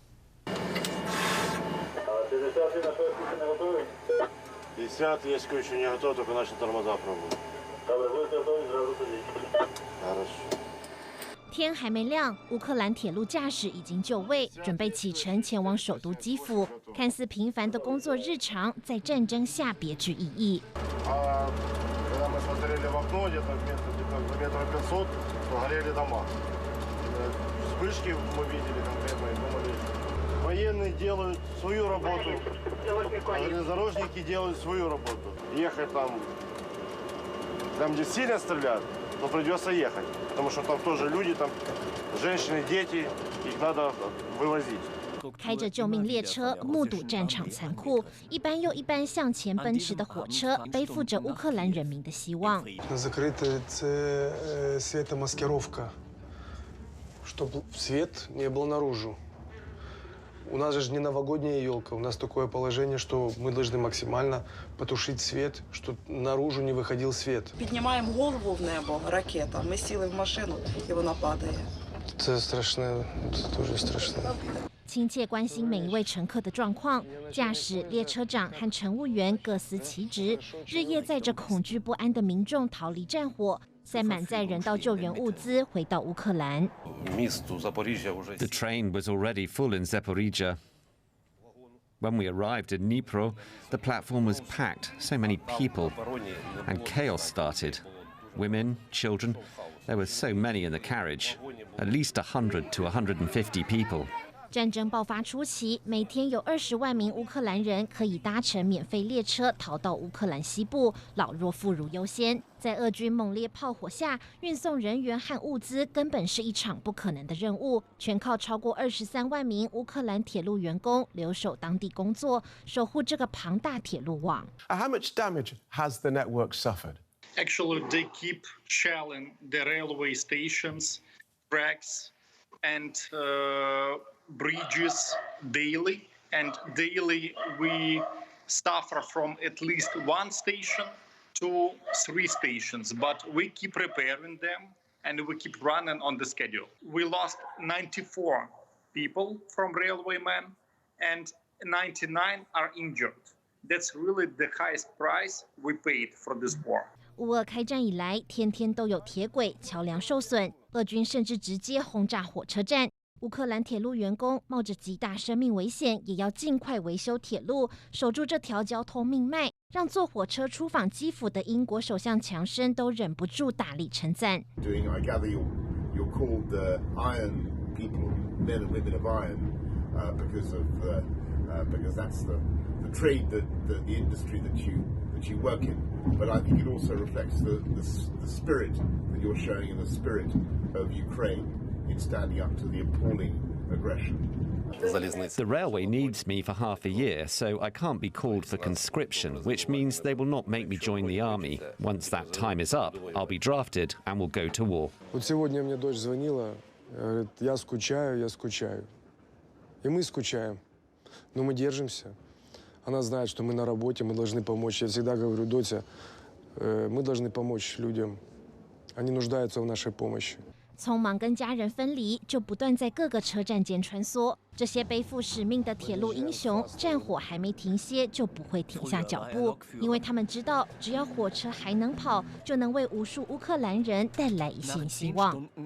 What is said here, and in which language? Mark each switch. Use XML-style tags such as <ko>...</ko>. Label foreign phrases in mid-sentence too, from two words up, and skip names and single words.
<zh>天还没亮，乌克兰铁路驾驶已经就位，准备启程前往首都基辅。看似平凡的工作日常，在战争下别具意义。</zh> <ru>Военные делают свою работу, железнодорожники делают свою работу. Ехать там, где сильно стреляют, но придется ехать, потому что там тоже люди, там женщины, дети, их надо вывозить.</ru> <zh>开着救命列车，目睹战场残酷，一班又一班向前奔驰的火车，背负着乌克兰人民的希望。</zh> <ru>Закрыта це светомаскировка, чтобы свет не был наружу. У нас же не новогодняя елка, у нас такое положение, что мы должны максимально потушить свет, чтобы наружу не выходил свет.</ru> <uk>Піднімаємо голову в небо, ракета, ми сіли в машину і вона падає. Це страшне, це дуже страшне.</uk> <zh>亲切关心每一位乘客的状况，驾驶、列车长和乘务员各司其职，日夜载着恐惧不安的民众逃离战火，再满载人道救援物资回到乌克兰。</zh> <en>The train was already full in Zaporizhia. When we arrived in Dnipro, the platform was packed, so many people, and chaos started. Women, children, there were so many in the carriage, at least 100 to 150 people.</en> <zh>战争爆发初期，每天有20万名乌克兰人可以搭乘免费列车逃到乌克兰西部，老弱妇孺优先。在俄军猛烈炮火下，运送人员和物资根本是一场不可能的任务，全靠超过23万名乌克兰铁路员工留守当地工作，守护这个庞大铁路网。</zh> <en>How much damage has the network suffered? Actually, they keep shelling the railway stations, tracks, and bridges daily, and daily we suffer from at least 1 station to 3 stations, but we keep repairing them and we keep running on the schedule. We lost 94 people from railwaymen and 99 are injured. That's really the highest price we paid for this war.</en> <zh>乌俄开战以来，天天都有铁轨、桥梁受损，俄军甚至直接轰炸火车站。乌克兰铁路员工冒着极大生命危险，也要尽快维修铁路，守住这条交通命脉，让坐火车出访基辅的英国首相强生都忍不住大力称赞。</zh> <en>I gather you're called the Iron people, men and women of iron, because that's the trade that the industry that you work in. But I think it also reflects the spirit that you're showing and the spirit of Ukraine in standing up to the appalling aggression. The railway needs me for half a year, so I can't be called for conscription, which means they will not make me join the army. Once that time is up, I'll be drafted and will go to war.</en> <ru>Вот сегодня мне дочь звонила, говорит, я скучаю. И мы скучаем, но мы держимся. Она знает, что мы на работе, мы должны помочь. Я всегда говорю, Дотя, мы должны помочь людям. Они нуждаются в нашей помощи.</ru> <zh>匆忙跟家人分离，就不断在各个车站间穿梭。这些背负使命的铁路英雄，战火还没停歇，就不会停下脚步，因为他们知道，只要火车还能跑，就能为无数乌克兰人带来一线希望。</zh>